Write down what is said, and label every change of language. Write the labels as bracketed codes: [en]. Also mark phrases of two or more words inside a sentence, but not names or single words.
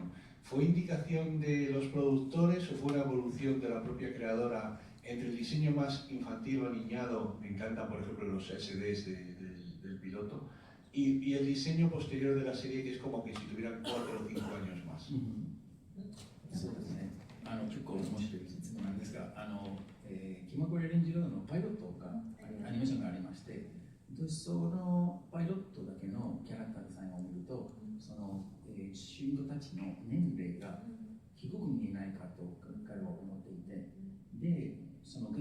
[es] ¿Fue indicación de los productores o fue una evolución de la propia creadora entre el diseño más infantil o aniñado? Me encantan por ejemplo los SDs del piloto y el diseño posterior de la serie, que es como que si tuvieran 4 o 5 años más. [ja] そうですね。結構面白い質問なんですが、気まぐれレンジロードのパイロットがアニメーションがありまして、そのパイロットだけのキャラクターデザインを見ると、その主人公たちの年齢が低く見えないかと彼は思っていて、で、その原